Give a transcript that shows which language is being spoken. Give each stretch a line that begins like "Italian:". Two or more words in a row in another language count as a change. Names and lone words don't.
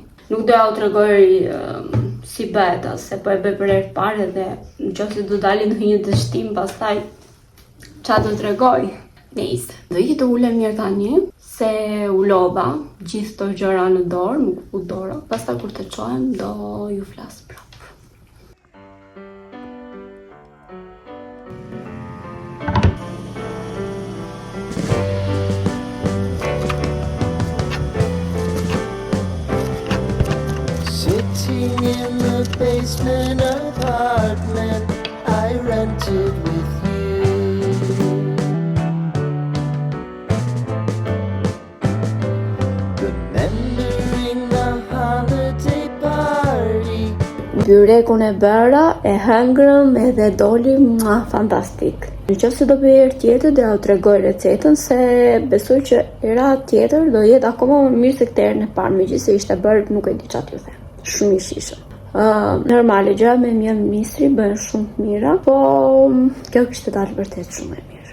Albanian: Nuk do ja u tregoj si bëhet, se po e bëj për herë të parë dhe nëse do dali në një dështim pastaj ç'a do tregoj. Nice. Do i të ulem mirë tani, se u lodha gjithë këto gjëra në dorë, nuk u dora. Pastaj kur të çohem do ju flas prapë.
English: Sitting in the basement apartment I rented with you. Remembering the holiday party.
Albanian: Byrekun e bëra, e hëngrëm edhe doli fantastik. Nëse do bëj herë tjetër do ja tregoj recetën se besoj që era tjetër do jetë akoma më mirë se këtë herën e parë, megjithëse ishte bërë nuk e di ç'a t'ju them. Shumë i shishëm. Normale gjëra me mjell misri bëhen shumë të mira, po kjo kishte dalë vërtet shumë e mirë.